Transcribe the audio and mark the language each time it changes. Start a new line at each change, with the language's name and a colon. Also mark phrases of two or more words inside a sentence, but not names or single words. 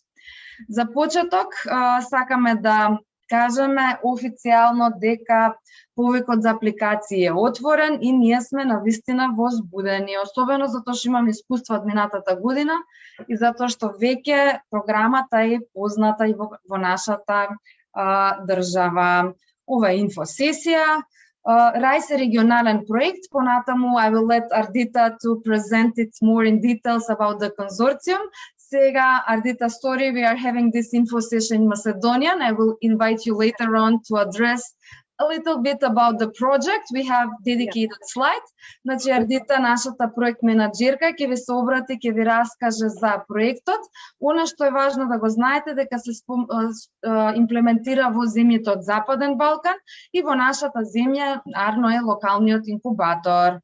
Macedonian: За почеток сакаме да кажеме официјално дека повикот за апликации е отворен и ние сме навистина возбудени, особено затоа што имаме искуство од минатата година и затоа што веќе програмата е позната и во нашата држава. Ова е инфосесија. Rise е регионален проект, понатаму
English: I will let Ardita to present it more in details about the consortium. Сега, Ardita, sorry, we are having this info session in Macedonian. I will invite you later on to address a little bit about the project. We have dedicated slides.
Macedonian: Значи, Ардита, нашата проект менаџерка, ќе ви се обрати, ќе ви раскаже за проектот. Она што е важно да го знаете дека се имплементира во земјите од Западен Балкан и во нашата земја Арно е локалниот инкубатор.